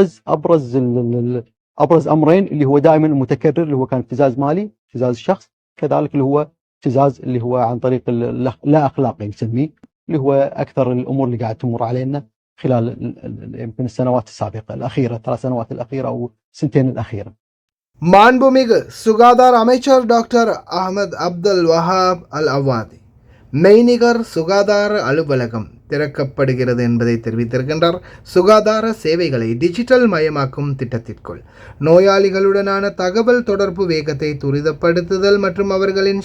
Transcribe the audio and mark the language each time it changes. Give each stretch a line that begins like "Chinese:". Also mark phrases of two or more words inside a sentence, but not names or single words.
Arabic: أبرز أمرين اللي هو دائما المتكرر، اللي هو كان ابتزاز مالي، ابتزاز الشخص، كذلك اللي هو ابتزاز اللي هو عن طريق لا أخلاقي نسميه، اللي هو أكثر الأمور اللي قاعد تمر علينا خلال يمكن السنوات السابقة الأخيرة، 3 سنوات الأخيرة أو 2 الأخيرة.
Tamil: மாண்புமிகு சுகாதார அமைச்சர் டாக்டர் அஹமது அப்துல் வஹாப் அல் அவாதி மெய்நிகர் சுகாதார அலுவலகம் திறக்கப்படுகிறது என்பதை தெரிவித்திருக்கின்றார். சுகாதார சேவைகளை டிஜிட்டல் மயமாக்கும் திட்டத்திற்குள் நோயாளிகளுடனான தகவல் தொடர்பு வேகத்தை துரிதப்படுத்துதல் மற்றும் அவர்களின்